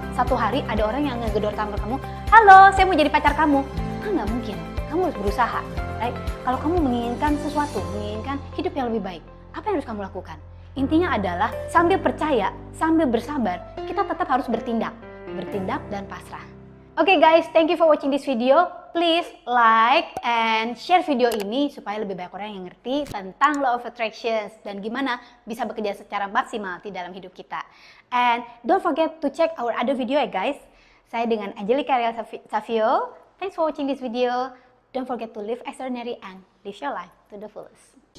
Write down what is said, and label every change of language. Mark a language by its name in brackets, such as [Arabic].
[Indonesian] Satu hari ada orang yang ngegedor kamar kamu, halo, saya mau jadi pacar kamu. Nggak mungkin. Kamu harus berusaha. Right? Kalau kamu menginginkan sesuatu, menginginkan hidup yang lebih baik, apa yang harus kamu lakukan? Intinya adalah sambil percaya, sambil bersabar, kita tetap harus bertindak dan pasrah. [English] Oke guys, thank you for watching this video. Please like and share [Indonesian] video ini supaya lebih banyak orang yang ngerti tentang Law of Attraction dan gimana bisa bekerja secara maksimal di dalam hidup kita. [English] And don't forget to check our other video ya guys. [Indonesian] Saya dengan Angelica Ariel Savio. [English] Thanks for watching this video. Don't forget to live extraordinary and live your life to the fullest.